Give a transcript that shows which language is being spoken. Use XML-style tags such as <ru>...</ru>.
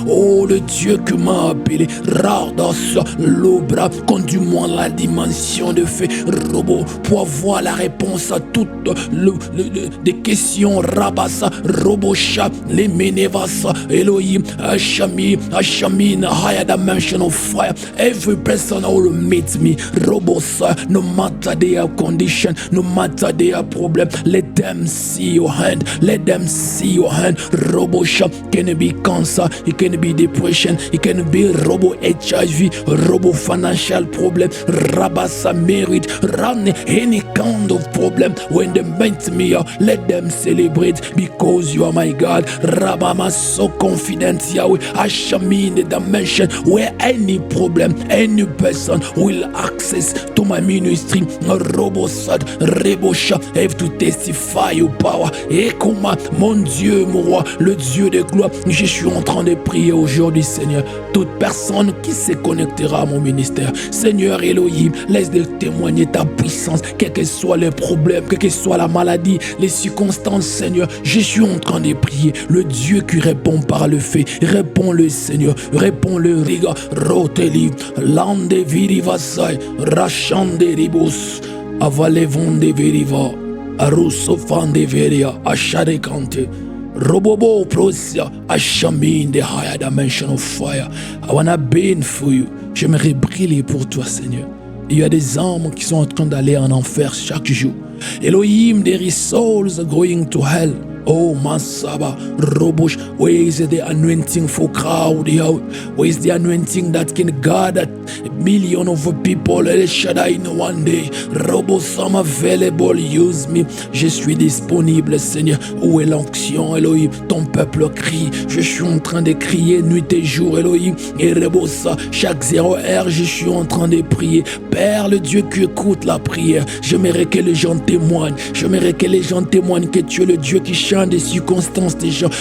<fr>Oh, le Dieu que m'a appelé, Radas, l'obra, conduis-moi dans la dimension de feu, Robo, pour avoir la réponse à toutes les questions, Rabasa, Robosha, les Menevasa, Elohim, Ashami,</fr> <en>in a higher dimension of fire. Every person will meet me, Robosa, no matter their condition, no matter their problem, let them see your hand, let them see your hand, Robo Robosha, can be cancer, it can be depression, it can be robo HIV, robo financial problem, rabasa merit, run any kind of problem. When they meet me, let them celebrate because you are my God. Rabama so confident, Yahweh. I shall be in the dimension where any problem, any person will access to my ministry. Robosad, Rebosha, have to testify your power.</en> <fr>Et comment, mon Dieu, mon roi, le Dieu de gloire, je suis en train de prier aujourd'hui, Seigneur. Toute personne qui se connectera à mon ministère, Seigneur Elohim, laisse-le témoigner ta puissance, quels que soient les problèmes, quelle que soit la maladie, les circonstances, Seigneur. Je suis en train de prier. Le Dieu qui répond par le fait, réponds-le, Seigneur. Réponds-le, Riga, Roteli, Lande Virivasai, Rachande Ribos, Avalevonde Veriva, Arusofande Veria, Asharekante.</fr> <en>Robobo Prosia, I shall be in the higher dimension of fire. I wanna burn for you.</en> <fr>J'aimerais briller pour toi, Seigneur. Il y a des âmes qui sont en train d'aller en enfer chaque jour.</fr> <en>Elohim, there is souls going to hell. Oh, Masaba, Robosh, where is the anointing for crowd? Where is the anointing that can gather a million of people? El Shaddai in one day. Robos, I'm available, use me.</en> <fr>Je suis disponible, Seigneur. Où est l'onction, Elohim? Ton peuple crie. Je suis en train de crier nuit et jour, Elohim. Et Rebosa, chaque 0 heure, je suis en train de prier. Père, le Dieu qui écoute la prière. J'aimerais que les gens témoignent. J'aimerais que les gens témoignent que tu es le Dieu qui change des circonstances des gens.</fr>